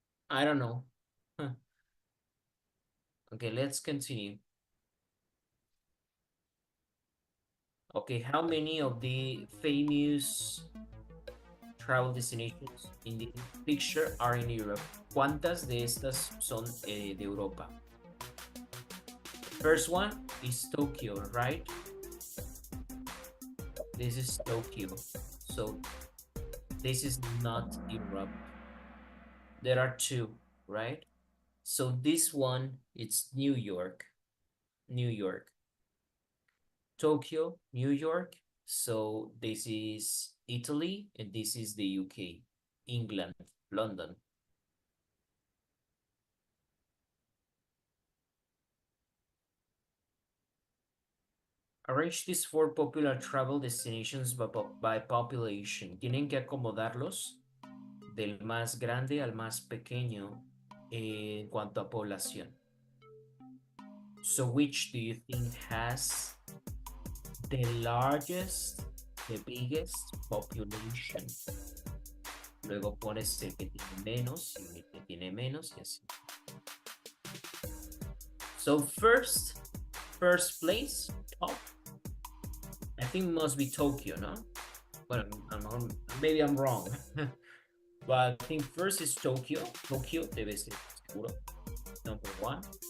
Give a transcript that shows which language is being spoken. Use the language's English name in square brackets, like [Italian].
[English] I don't know. Huh. Okay, let's continue. Okay, how many of the famous travel destinations in the picture are in Europe? [Spanish] ¿Cuántas de estas son de Europa? [English] First one is Tokyo, right? This is Tokyo. So this is not Europe. There are two, right? So this one, it's New York. New York. Tokyo, New York. So this is Italy, and this is the UK, England, London. Arrange these four popular travel destinations by population. [Spanish] Tienen que acomodarlos del más grande al más pequeño en cuanto a población. [English] So which do you think has the largest, the biggest population? [Spanish] Luego pones el que tiene menos y el que tiene menos y así. [English] So first place, top, I think must be Tokyo, no? Well, maybe I'm wrong. But I think first is Tokyo. [Spanish] Tokyo debe ser seguro. [English] Number one.